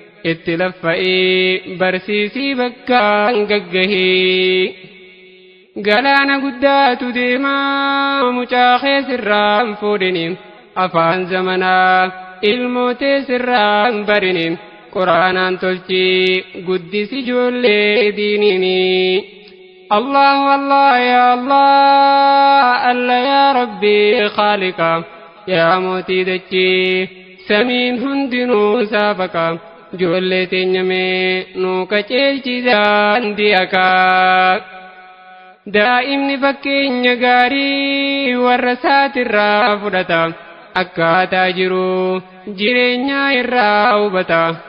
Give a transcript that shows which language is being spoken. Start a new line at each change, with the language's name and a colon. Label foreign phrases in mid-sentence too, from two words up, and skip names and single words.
Oromo: Itti laffayi barsiisii bakkaan gaggahi. Galaana guddaatu deemaa mucaa kee sirraan fuudhini. Afaan zamanaa ilmootee sirraan barini. Quraanaan tolchi guddisi ijoollee diinini.
Arabic: Allahu Allah, ya Allah, Allah ya Rabbi khaliqa,
Oromo: ya mootii dachii, samiin hundinuu saafaqa. Ijoollee teenya mee nuu qaceelchi daandii haqaa. Daa'imni fakkeenya gaarii warra isaatirraa fudhata. Akkaataa jiru jireenyaa irraa hubata.